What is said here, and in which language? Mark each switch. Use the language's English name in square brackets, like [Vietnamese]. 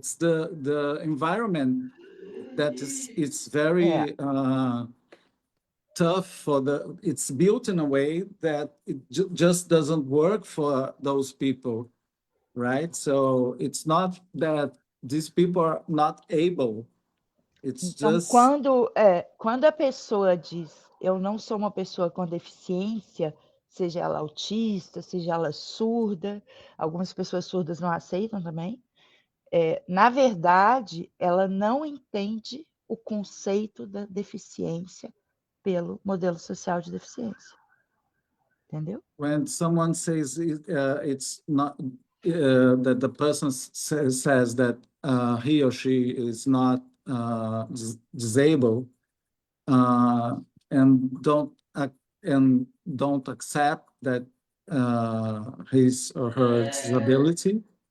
[English] It's the environment that is it's very tough for the. It's built in a way that it just doesn't work for those people, right? So it's not that these people are not able. It's [Portuguese] Então, [English] just [Portuguese] quando a pessoa diz eu não sou uma pessoa com deficiência, seja ela autista, seja ela surda, algumas pessoas surdas não aceitam também, na verdade, ela não entende o conceito da deficiência pelo modelo social de deficiência. Entendeu? [English] when someone says it's not that the person says that he or she is not disabled and don't accept that his or her disability